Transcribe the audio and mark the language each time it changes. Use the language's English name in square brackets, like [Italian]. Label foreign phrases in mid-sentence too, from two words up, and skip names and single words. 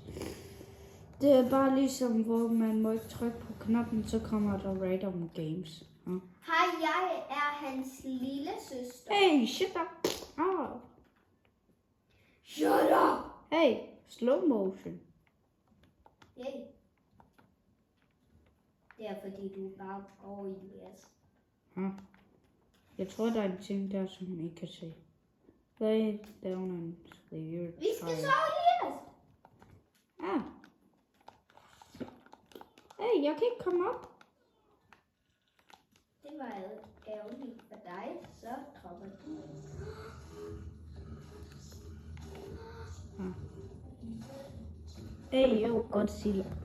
[Danish] Det er bare ligesom, hvor man må ikke trykke på knappen, så kommer der [English] random games. [Danish] Hej, jeg er hans lille søster. [English] Hey, shut up! Ah. Shut up! Hey, slow motion. Yay. [Danish] Det er fordi du bare går i Elias. Jeg tror, der er en ting der, som I kan se. [English] Lay down and sleep your [Danish] Vi skal [English] child. [Danish] sove, Elias. Ah. Hey, jeg kan ikke komme op. Det var ærgerligt for dig, så kommer du. [English] Hey, yo, Godzilla.